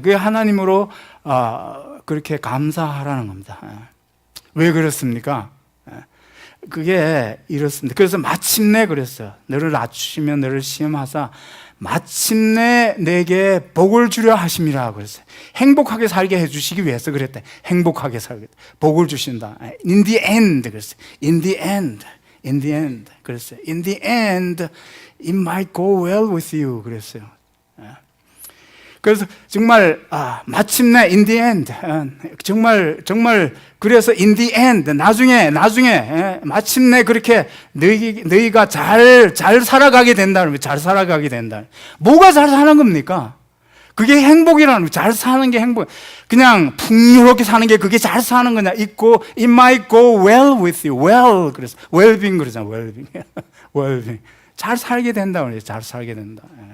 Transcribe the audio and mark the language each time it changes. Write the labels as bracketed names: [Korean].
[Korean] 그게 하나님으로 그렇게 감사하라는 겁니다. 왜 그렇습니까? 그게 이렇습니다. 그래서 마침내 그랬어요. 너를 낮추시며 너를 시험하사 마침내 내게 복을 주려 하심이라 그랬어요. 행복하게 살게 해주시기 위해서 그랬대. 행복하게 살게 복을 주신다. [English] In the end [Korean] 그랬어요. [English] In the end 그랬어요. In the end it might go well with you [Korean] 그랬어요. 그래서 정말 마침내 [English] in the end [Korean] 정말 그래서 in the end 나중에 마침내 그렇게 너희가 잘 살아가게 된다는 거예요. 잘 살아가게 된다. 뭐가 잘 사는 겁니까? 그게 행복이라는 거예요. 잘 사는 게 행복. 그냥 풍요롭게 사는 게 그게 잘 사는 거냐? 있고 [English] it might go well with you. [Korean] well 그래서 well-being 그러잖아요. well-being 잘 살게 된다고 그래요. 잘 살게 된다.